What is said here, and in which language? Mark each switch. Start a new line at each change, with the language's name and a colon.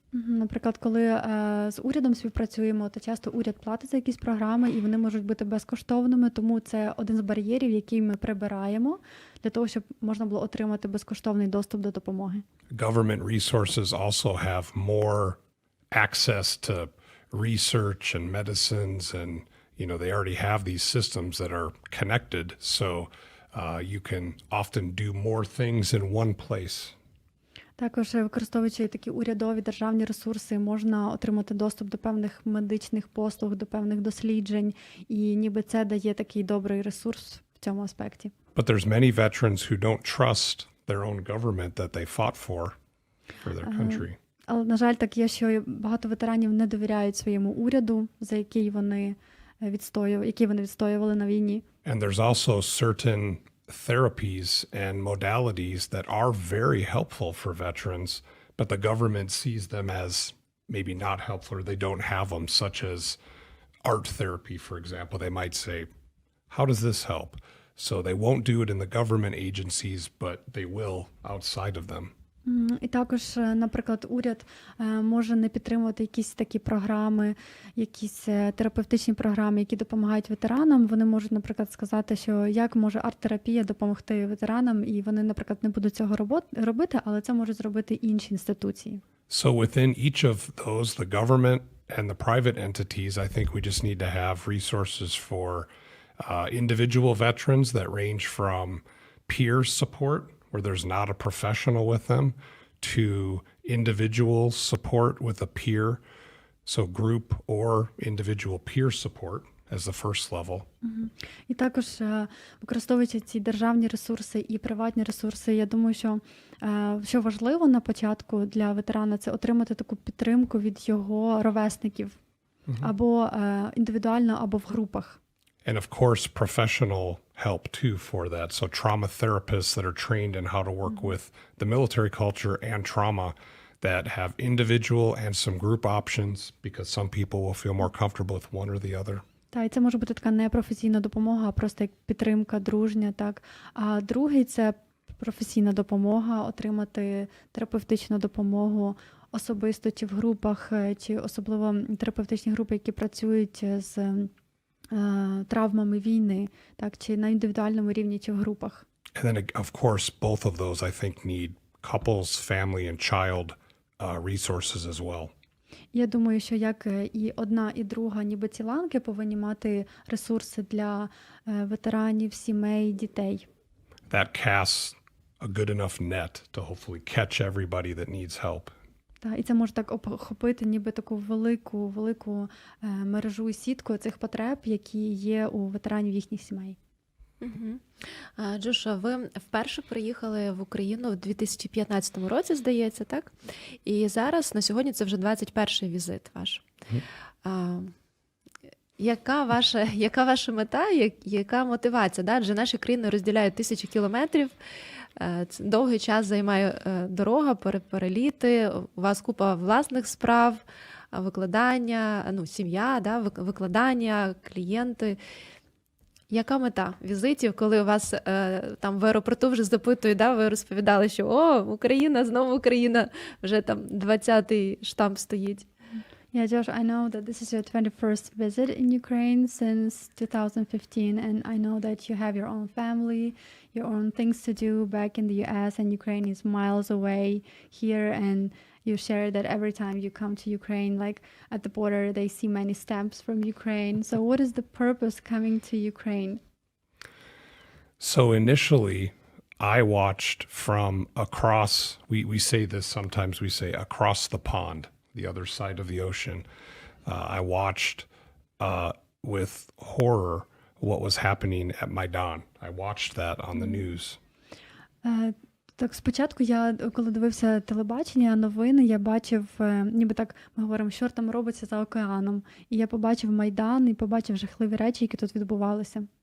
Ukrainian: Наприклад, коли з урядом співпрацюємо, то часто уряд платить за якісь програми, і вони можуть бути безкоштовними, тому це один з бар'єрів, який ми прибираємо для того, щоб можна було отримати безкоштовний доступ до допомоги.
English: Government resources also have more access to research and medicines, and they already have these systems that are connected, so you can often do more things in one place.
Ukrainian: Також, використовуючи такі урядові державні ресурси, можна отримати доступ до певних медичних послуг, до певних досліджень, і ніби це дає такий добрий ресурс в цьому аспекті.
English: But there's many veterans who don't trust their own government that they fought for their country.
Ukrainian: Але, на жаль, так є, що багато ветеранів не довіряють своєму уряду, за який вони відстоювали на війні.
English: And there's also certain therapies and modalities that are very helpful for veterans, but the government sees them as maybe not helpful, or they don't have them, such as art therapy, for example. They might say, how does this help? So they won't do it in the government agencies, but they will outside of them.
Ukrainian: І також, наприклад, уряд може не підтримувати якісь такі програми, якісь терапевтичні програми, які допомагають ветеранам. Вони можуть, наприклад, сказати, що як може арт-терапія допомогти ветеранам, і вони, наприклад, не будуть цього робити, але це можуть зробити інші інституції.
English: So within each of those, the government and the private entities, I think we just need to have resources for individual veterans that range from peer support, where there's not a professional with them, to individual support with a peer, so group or individual peer support as the first level.
Ukrainian: І також, використовуючи ці державні ресурси і приватні ресурси, я думаю, що важливо на початку для ветерана – це отримати таку підтримку від його ровесників, або індивідуально, або в групах.
English: And of course, professional help too for that. So trauma therapists that are trained in how to work with the military culture and trauma that have individual and some group options, because some people will feel more comfortable with one or the other.
Ukrainian: І це може бути така непрофесійна допомога, а просто як підтримка, дружня, так. А другий – це професійна допомога, отримати терапевтичну допомогу особисто чи в групах, чи особливо терапевтичні групи, які працюють з травмами війни, так, чи на індивідуальному рівні, чи в групах.
English: And then, of course, both of those, I think, need couples, family, and child resources as well.
Ukrainian: Я думаю, що як і одна, і друга, ніби ці ланки повинні мати ресурси для ветеранів, сімей, дітей.
English: That casts a good enough net to hopefully catch everybody that needs help.
Ukrainian: І це може так охопити ніби таку велику мережу і сітку цих потреб, які є у ветеранів їхніх сімей. Джошуа, ви вперше приїхали в Україну в 2015 році, здається, так? І зараз, на сьогодні, це вже 21-й візит ваш. Яка ваша мета, яка мотивація? Да? Адже наші країни розділяють тисячі кілометрів, довгий час займає дорога, переліти, у вас купа власних справ, викладання, сім'я, да? Викладання, клієнти. Яка мета візитів, коли у вас там в аеропорту вже запитують, да, ви розповідали, що Україна, знову Україна, вже там 20-й штамп стоїть.
English: Yeah, Josh, I know that this is your 21st visit in Ukraine since 2015, and I know that you have your own family, your own things to do back in the US, and Ukraine is miles away here, and you share that every time you come to Ukraine, like at the border, they see many stamps from Ukraine. So what is the purpose coming to Ukraine? So initially, I watched from across, we say this sometimes, we say across the pond, the other side of the ocean. I watched with horror what was happening at Maidan. I watched that on the news.
Ukrainian: Так, спочатку я, коли дивився телебачення, новини, я бачив, ніби так ми говоримо, що там робиться за океаном. І я побачив Майдан і побачив жахливі речі, які тут відбувалися.